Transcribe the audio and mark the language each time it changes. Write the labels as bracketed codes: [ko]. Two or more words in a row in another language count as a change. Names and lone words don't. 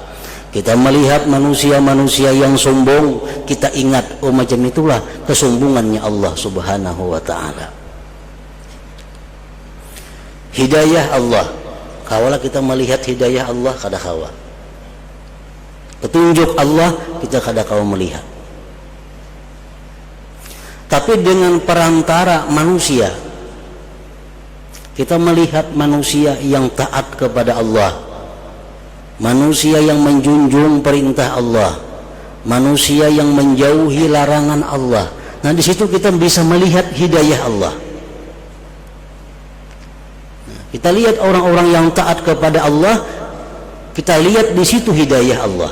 [id] Kita melihat manusia-manusia yang sombong, kita ingat macam itulah kesombongannya Allah [ar] Subhanahu wa taala. [id] Hidayah Allah, kawalah kita melihat hidayah Allah [bjn] kada kawa. [id] Petunjuk Allah kita kada kawa melihat. Tapi dengan perantara manusia kita melihat manusia yang taat kepada Allah, manusia yang menjunjung perintah Allah, manusia yang menjauhi larangan Allah. Nah, di situ kita bisa melihat hidayah Allah. Nah, kita lihat orang-orang yang taat kepada Allah, kita lihat di situ hidayah Allah.